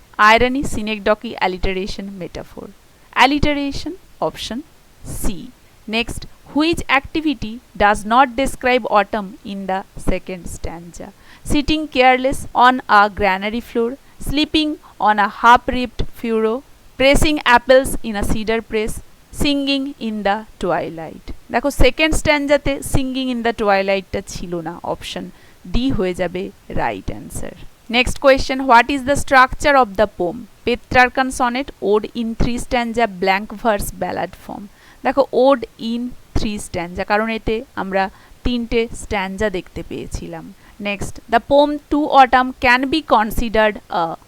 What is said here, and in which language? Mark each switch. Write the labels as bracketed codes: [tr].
[en] Irony, synecdoche, alliteration, metaphor. Alliteration. Option C. Next, which activity does not describe autumn in the second stanza? Sitting careless on a granary floor, sleeping on a half-ripped furrow, pressing apples in a cedar press, singing in the twilight. [bn] দেখো, second স্ট্যান্জাতে singing in the টুয়াইলাইটটা ছিল না। [en] option D [bn] হয়ে যাবে [en] Right answer. Next question, what is the structure of the poem? Petrarchan sonnet, ode in 3 stanza, blank verse, ballad form. [bn] দেখো, ode in 3 স্ট্যান্জা, কারণ এতে আমরা 3টে স্ট্যান্জা দেখতে পেয়েছিলাম। [en] next, the poem to autumn can be considered a